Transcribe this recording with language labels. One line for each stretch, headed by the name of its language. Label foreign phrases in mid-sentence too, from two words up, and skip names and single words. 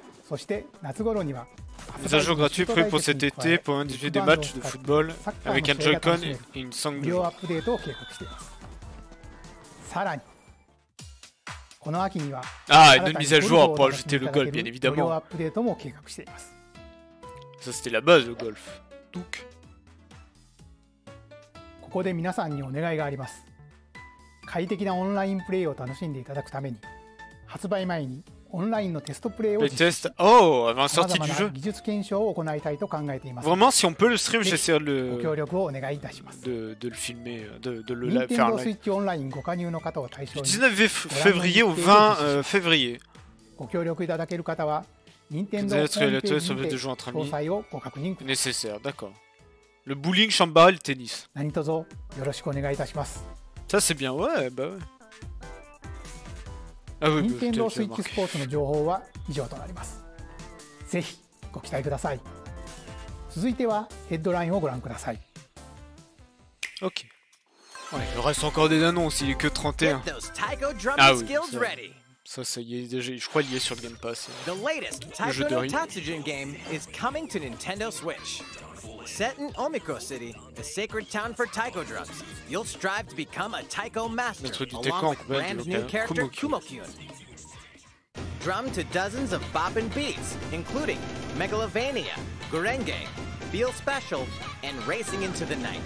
French: Mise à jour gratuit prévu pour cet été pour un diffuser des matchs de football avec un Joy-Con et une sangle. Ah, une mise à jour pour ajouter le golf, bien évidemment. Ça c'était la base, le golf. Donc.
Japanese: ここで皆さんにお願いがあります。快適なオンラインプレイを楽しんでいただくために、発売前にオンラインのテストプレイを実施し、
French: oh, avant la sortie du jeu.
Japanese: 技術検証を行いたいと考えています。
French: Vraiment, si on peut le stream, j'essaierai de
Japanese: ご協力をお願いいたします。
French: de le filmer, de le Nintendo faire live.
Japanese: Switch オンラインご加入の方を対象に、
French: Du 19 février au 20 février.
Japanese: ご協力いただける方は、Nintendo ホームページにて詳細をご確認ください。
French: Nécessaire, d'accord. Le bowling, chambara et le tennis. Ça c'est bien, ouais, bah ouais. Ah oui,
Japanese: Nintendo Switch Sports の情報は以上となります。ぜひご期待ください。続いてはヘッドラインをご覧ください。
French: Ok. Ouais, il reste encore des annonces, il est que 31. Ah oui, Ça y est déjà, je crois qu'il est sur le Game Pass.
English: The latest Taiko no Tatsujin game is coming to Nintendo Switch. Set in Omiko City, the sacred town for taiko drums, you'll strive to become a taiko master along with brand new character Kumo-kyun. Drum to dozens of boppin' beats, including Megalovania, Gurenge, Feel Special, and Racing into the Night.